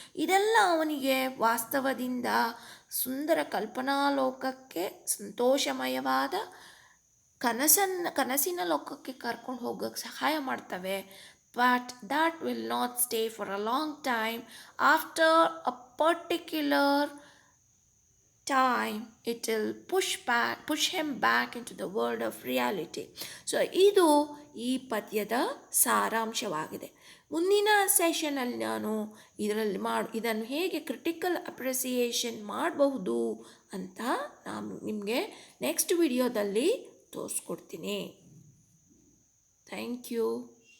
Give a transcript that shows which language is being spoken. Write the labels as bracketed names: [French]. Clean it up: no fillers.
[Kannada] ಇದೆಲ್ಲ ಅವನಿಗೆ ವಾಸ್ತವದಿಂದ ಸುಂದರ ಕಲ್ಪನಾ ಲೋಕಕ್ಕೆ, ಸಂತೋಷಮಯವಾದ ಕನಸಿನ ಲೋಕಕ್ಕೆ ಕರ್ಕೊಂಡು ಹೋಗೋಕ್ಕೆ ಸಹಾಯ ಮಾಡ್ತವೆ. [English] But that will not stay for a long time. After a particular time it will push him back into the world of reality. [Kannada] So ಇದು ಈ ಪದ್ಯದ ಸಾರಾಂಶವಾಗಿದೆ. ಮುಂದಿನ ಸೆಷನಲ್ಲಿ ನಾನು ಇದನ್ನು ಹೇಗೆ ಕ್ರಿಟಿಕಲ್ ಅಪ್ರಿಸಿಯೇಷನ್ ಮಾಡಬಹುದು ಅಂತ ನಾನು ನಿಮಗೆ ನೆಕ್ಸ್ಟ್ ವಿಡಿಯೋದಲ್ಲಿ ತೋರಿಸ್ಕೊಡ್ತೀನಿ. Thank you.